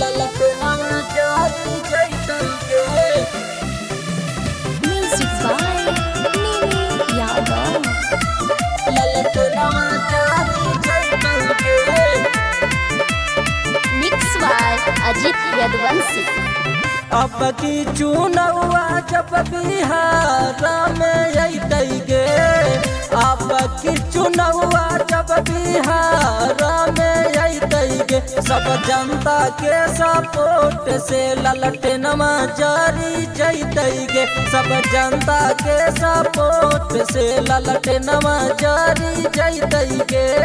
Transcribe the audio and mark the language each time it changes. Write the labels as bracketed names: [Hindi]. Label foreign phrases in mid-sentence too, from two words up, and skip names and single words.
[English] Music by Mimi Yadav. Mix by Ajit Yadvansi. [Maithili] अब की चुनौआ जब बिहार में अइतै गे, अब की चुनौआ जब बिहार में अइतै गे, सब जनता के सपोर्ट से ललटेनमा जारी जइतै गे, सब जनता के सपोर्ट से ललटेनमा जारी जइतै गे।